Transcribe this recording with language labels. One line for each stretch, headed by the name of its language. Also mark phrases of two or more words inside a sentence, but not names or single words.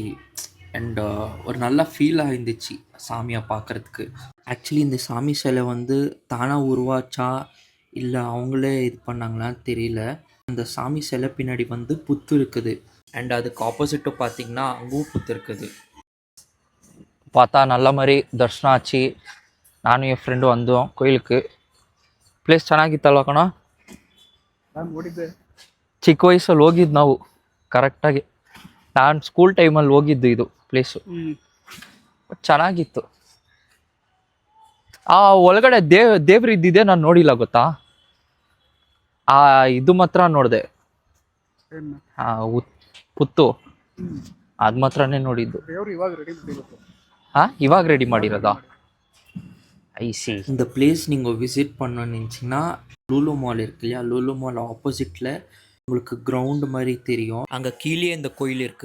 Tamil: அண்ட் ஒரு நல்ல ஃபீலாக இருந்துச்சு சாமியை பார்க்குறதுக்கு. ஆக்சுவலி இந்த சாமி சிலை தானாக உருவாச்சா இல்லை அவங்களே இது பண்ணாங்களான்னு தெரியல. அந்த சாமி சிலை பின்னாடி புத்து இருக்குது. அண்ட் அதுக்கு ஆப்போசிட்டு பார்த்தீங்கன்னா அங்கேயும் புத்து இருக்குது. பார்த்தா நல்ல மாதிரி தரிசனம் ஆச்சு நானும் என் ஃபிரெண்டு வந்தோம் கோயிலுக்கு.
Kannada: ಪ್ಲೇಸ್ ಚೆನ್ನಾಗಿತ್ತಲ್ವ ಕಣ? ನಾನು ನೋಡಿದ್ದೆ. ಚಿಕ್ಕ ವಯಸ್ಸಲ್ಲಿ ಹೋಗಿದ್ದು ನಾವು ಕರೆಕ್ಟಾಗಿ. ನಾನು ಸ್ಕೂಲ್ ಟೈಮಲ್ಲಿ ಹೋಗಿದ್ದು ಇದು ಪ್ಲೇಸು. ಚೆನ್ನಾಗಿತ್ತು. ಆ ಒಳಗಡೆ ದೇವ್ರು ಇದ್ದಿದ್ದೆ ನಾನು ನೋಡಿಲ್ಲ ಗೊತ್ತಾ. ಆ ಇದು ಮಾತ್ರ ನೋಡಿದೆ, ಪುತ್ತು ಅದು ಮಾತ್ರನೇ ನೋಡಿದ್ದು. ದೇವ್ರು ಇವಾಗ ರೆಡಿ ಮಾಡಿರೋದು. ಹಾಂ, ಇವಾಗ ರೆಡಿ ಮಾಡಿರೋದಾ?
English: I see.
Tamil: இந்த பிளேஸ் நீங்கள் விசிட் பண்ணணும்னு நினச்சிங்கன்னா லூலு மால் இருக்கு இல்லையா, லூலு மால் ஆப்போசிட்டில் உங்களுக்கு கிரவுண்டு மாதிரி தெரியும். அங்கே கீழே இந்த கோயில் இருக்குது.